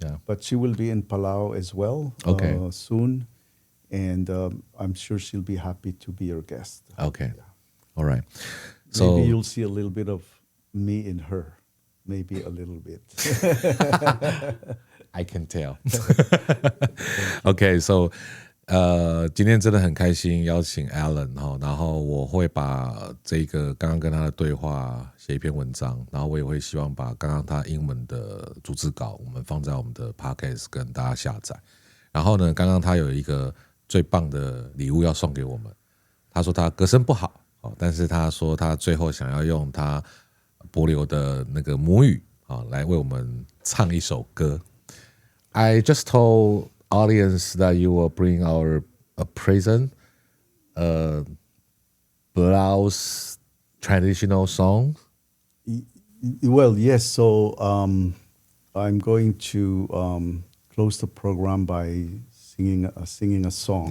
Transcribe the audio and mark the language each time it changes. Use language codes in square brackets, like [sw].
[en] But she will be in Palau as well soon, and I'm sure she'll be happy to be your guest. All right. So maybe you'll see a little bit of me in her, maybe a little bit. I can tell. [zh] So 今天真的很开心邀请 Alan 然后我会把这个刚刚跟他的对话写一篇文章，然后我也会希望把刚刚他英文的逐字稿我们放在我们的 podcast 跟大家下载。然后呢，刚刚他有一个最棒的礼物要送给我们，他说他歌声不好，但是他说他最后想要用他帛琉的那个母语来为我们唱一首歌。 [en] I just told audience that you will bring a present, Palau's traditional song. Well, yes. So I'm going to close the program by singing a song.